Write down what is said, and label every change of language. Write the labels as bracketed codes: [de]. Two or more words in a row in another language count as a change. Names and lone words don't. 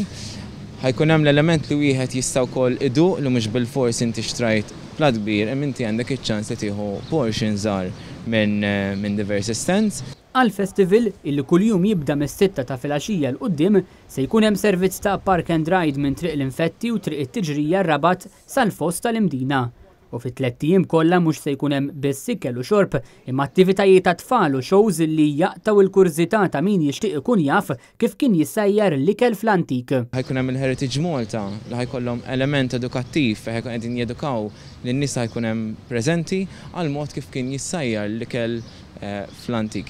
[mt] Ħajkun hemm l-element li wieħed jista' wkoll iduq li mhux bil-fors inti xtrajt platt kbir, hemm inti għandek iċ-ċans li tieħu portion żgħar minn diversi stands. Għal-festival illi kuljum jibda mis-6 ta' filgħaxija l-qudiem se jkun hemm servizz ta' [en] park and ride [mt] minn triq l-infetti u triq it-Tiġrija Rabat sal-Fost tal-Imdina. U fit-3 ijiem kollha mhux se jkun hemm biss ikel u xorb imma attivitajiet ta' tfal u shows li jaqtaw il-kurżità ta' min jixtieq ikun jaf kif kien jissajjar l-ikel fl-antik. Ħajkun hemm il-Heritage Malta li ħajkollhom element edukattiv fejn ħajkun qegħdin jedukaw lin-nies ħajkun hemm preżenti għal mod kif kien jissajjar l-ikel fl-antik.